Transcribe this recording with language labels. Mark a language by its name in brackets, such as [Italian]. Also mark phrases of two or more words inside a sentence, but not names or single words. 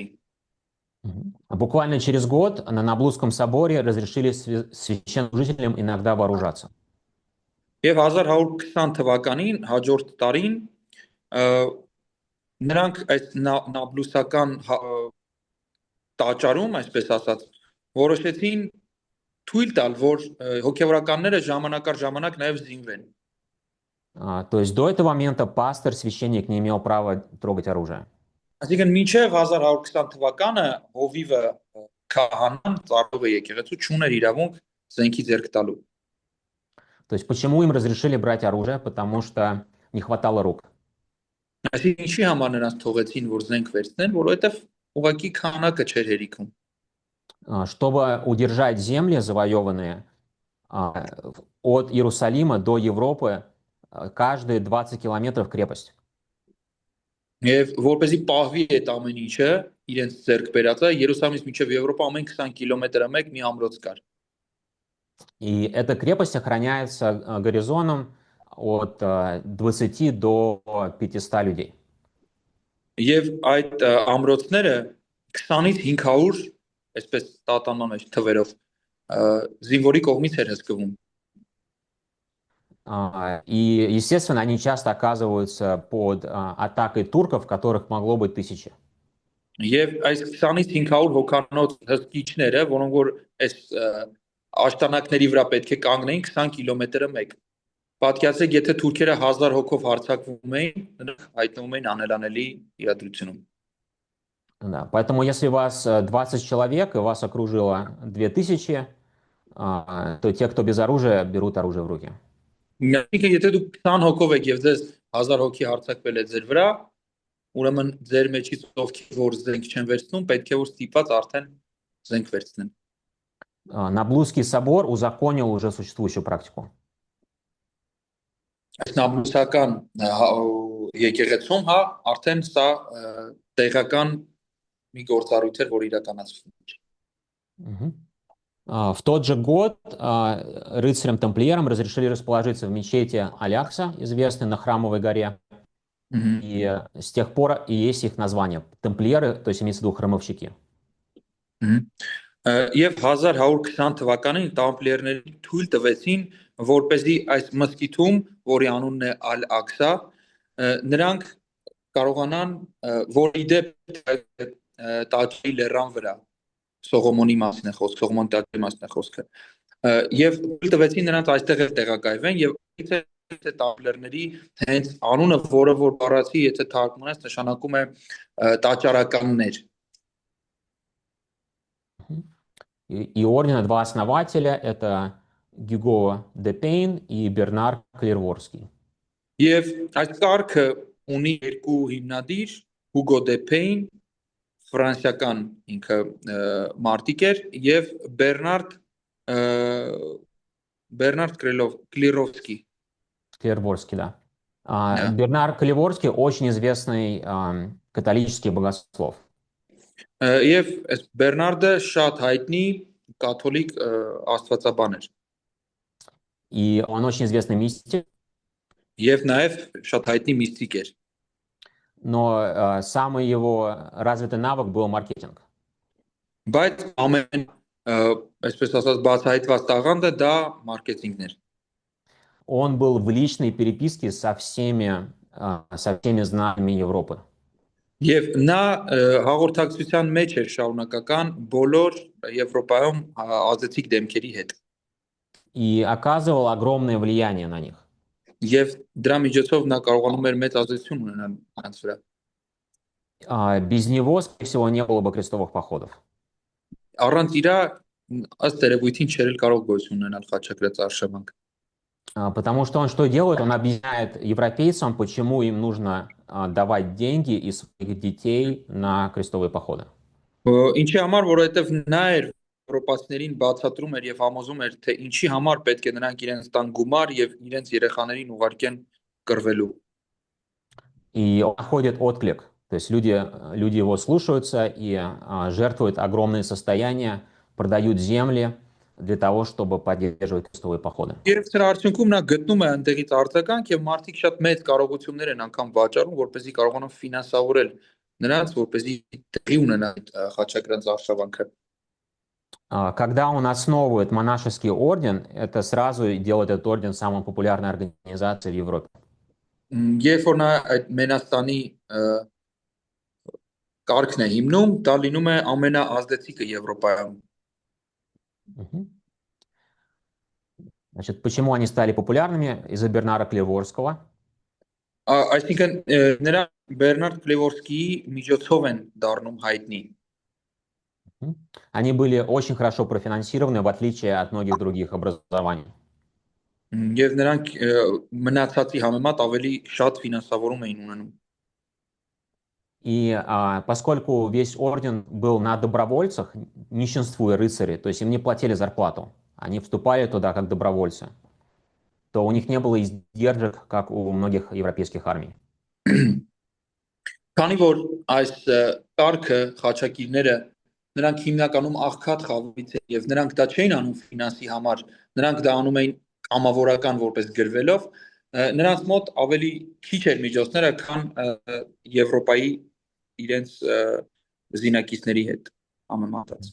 [Russian] Буквально через год на Наблузском соборе разрешили священнослужителям иногда вооружаться. [Armenian] Եվ 1120 թվականին հաջորդ տարին նրանք այս նաբլուսական տաճարում, այսպես ասած, որոշեցին թույլ տալ, որ հոգևորականները ժամանակ առ ժամանակ նաև զինվեն։ [Russian] То есть до этого момента пастор, священник не имел права трогать оружие. [Armenian] Այսինքն մինչև 1120 թվականը հովիվը քահանան ծառայողը եկեղեցու չուներ իրավունք զենքի ձեռք տալու։ [Russian] То есть почему им разрешили брать оружие? Потому что не хватало рук. [Armenian] Այսինքն ինչի համար նրանց թողեցին որ զենք վերցնեն, որովհետև ուղղակի քանակը չէր հերիքում։ [Russian] Чтобы удержать земли завоеванные от Иерусалима до Европы, каждые 20 километров крепость. [Armenian] Եվ որպեսզի պահվի այդ ամեն ինչը իրենց ձեռք բերածը Երուսաղեմից մինչև Եվրոպա ամեն 20 կիլոմետրը մեկ մի ամրոց կար։ [Russian] И эта крепость охраняется гарнизоном от 20 до 500 людей. [Armenian] Եվ այդ ամրոցները 20-ից 500, այսպես տատանման մեջ թվերով, զինվորի կողմից էր հսկվում։ [Russian] И, естественно, они часто оказываются под атакой турков, которых могло быть 1000. [Armenian] Եվ այս 20-ից 500 հոգանոց հսկիչները, որոնք որ այս աշտանակների վրա պետք է կանգնեին 20 կիլոմետրը մեկ։ Պատկերացրեք, եթե թուրքերը 1000 հոգով հարձակվում էին, նրանք հայտնվում էին անելանելի իրադրությունում։ [Russian] Да, поэтому если вас 20 человек, и вас окружило 2000, то те, кто без оружия, берут оружие в руки. [Armenian] Այսինքն եթե դուք 20 հոգով եք եւ ձեզ 1000 հոգի հարձակվել է ձեր վրա, ուրեմն ձեր մեջից ովքեր որ զենք չեն վերցնում, պետք է որ ստիպված արդեն զենք վերցնեն։ [Russian] Наблузский собор узаконил уже существующую практику. [Armenian] Այս նամուսական եկեղեցում հա արդեն սա տեղական մի գործառույթ էր, որ իրականացվում էր։ [Russian] В тот же год рыцарям-тамплиерам разрешили расположиться в мечети Алякса, известной на Храмовой горе. И с тех пор и есть их название. Тамплиеры, то есть имеется в виду храмовщики. [Armenian] Եվ 1120 թվականին տամպլիերների թույլ տվեցին, որպեսզի այս մզկիթում, որի անունն է Ալ-Աքսա, նրանք կարողանան, որի դեպ Տաճի լեռան վրա Սողոմոնի մասն է խոսքը, Սողոմոն Տաճի մասն է խոսքը, եւ թույլ տվեցին նրանց այստեղ տեղակայվեն եւ եթե տամպլիերների հենց անունը, որը որ բառացի, եթե թարգմանես, նշանակում է տաճարականներ։ [Russian] И ордена два основателя – это Гюго де Пейн и Бернар Клерворский. [Armenian] Եվ այս կարգը ունի երկու հիմնադիր, Հուգո դե Պեյն, ֆրանսիական ինքը մարտիկ էր, եւ Бернард Клеровский. [Russian] Клерворский, да. Бернар Клерворский очень известный католический богослов. [Armenian] Եվ այս Բերնարդը շատ հայտնի կաթոլիկ աստվածաբան էր։ [Russian] И он очень известный мистик. [Armenian] Եվ նաև շատ հայտնի միստիկ էր։ [Russian] Но самый его развитый навык был маркетинг. [Armenian] Բայց ամեն այսպես ասած բացահայտված տաղանդը դա մարքեթինգն էր։ [Russian] Он был в личной переписке со всеми знаниями Европы. [Armenian] Եվ նա հաղորդակցության մեջ էր շարունակական բոլոր Եվրոպայում ազդեցիկ դեմքերի հետ։ [Russian] И оказывал огромное влияние на них. [Armenian] Եվ դրա միջոցով նա կարողանում էր մեծ ազդեցություն ունենալ նրանց вրա։ [Russian] Без него, скорее всего, не было бы крестовых походов. [Armenian] Առանց իրա ըստ երևույթին չէր կարող գոյություն ունենալ խաչակրաց արշավանք։ [Russian] Потому что он что делает? Он объясняет европейцам, почему им нужно давать деньги из своих детей на крестовые походы. [Armenian] Ինչի համար, որովհետև նա էր եվրոպացիներին բացատրում էր եւ համոզում էր, թե ինչի համար պետք է նրանք իրենց տան գումար եւ իրենց երեխաներին ուղարկեն կռվելու։ [Russian] И он находит отклик. То есть люди его слушаются и жертвуют огромные состояния, продают земли для того, чтобы поддерживать крестовые походы. [Armenian] Եվ սրա արդյունքում նա գտնում է այնտեղից արձագանք եւ մարդիկ շատ մեծ կարողություններ են անգամ վաճառում, որպեսզի կարողանան ֆինանսավորել նրանց, որպեսզի տեղի ունենա խաչակրաց արշավանքը։ [Russian] Когда он основывает монашеский орден, это сразу делает этот орден самой популярной организацией в Европе. [Armenian] Երբ որ նա այդ Մենաստանի կարգն է հիմնում, դա լինում է ամենաազդեցիկը Եվրոպայում։ [Russian] Значит, почему они стали популярными? Из-за Бернара Клеворского. [Armenian] Այսինքն նրա Բերնարդ Կլևորսկիի միջոցով են դառնում հայտնի։ [Russian] Они были очень хорошо профинансированы, в отличие от многих других образований. [Armenian] Եվ նրանք մնացածի համեմատ ավելի շատ ֆինանսավորում էին ունենում։ [Russian] И поскольку весь орден был на добровольцах, нищенству и рыцари, то есть им не платили зарплату, они вступали туда как добровольцы, то у них не было издержек, как у многих европейских армий. [Armenian] Քանի որ այս կարգը խաչակիրները նրանք հիմնականում աղքատ խավից են եւ նրանք դա չէին անում ֆինանսի համար, նրանք դա անում էին կամավորական որպես գրվելով, նրանց մոտ ավելի քիչ էր միջոցները, քան Եվրոպայի իրենց զինակիցների հետ համեմատած։